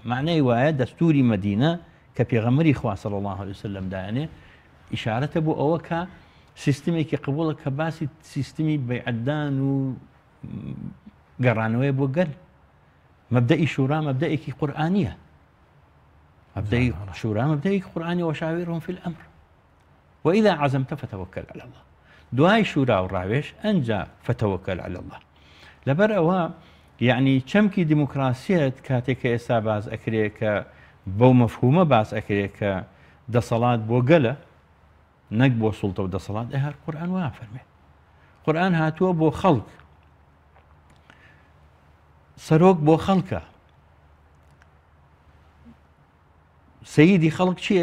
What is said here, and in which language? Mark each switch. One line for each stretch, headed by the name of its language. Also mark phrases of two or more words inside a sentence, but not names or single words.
Central Kurdish: معنای وایە دەستوری مەدینە کە پێغەمبەری خوا
Arabic: صلی الله علیه وسلم
Central Kurdish: دایانێ ئیشارەتە بۆ ئەوە کە سیستمێکی قبوڵە کە باسی سیستمی بەیعەتدان و گەڕانەوەی بۆ گەل. مەبدەئی شورا مەبدەئێکی قورئانیە، مەبدەئی شورا مەبدەئێکی قورئانی
Arabic: وەشاویرهم فی الأمر وإذا عزمت فتوكل على الله.
Central Kurdish: دوای شورا و ڕاوێژ ئەنجا
Arabic: فتوكل على الله.
Central Kurdish: لەبەر ئەوە یعنی چەمکی دیموکراسیەت کاتێک کە ئێستا باز ئەکرێ کە بەو مەفهومە باس ئەکرێ کە دەسەڵات بۆ گەلە نەک بۆ سوڵتە و دەسەڵات. هەر قورئان وا فەرمێ قورئان هاتووە بۆ خەڵک، سەرۆک بۆ خەڵکە، سەییدی خەڵک چییە؟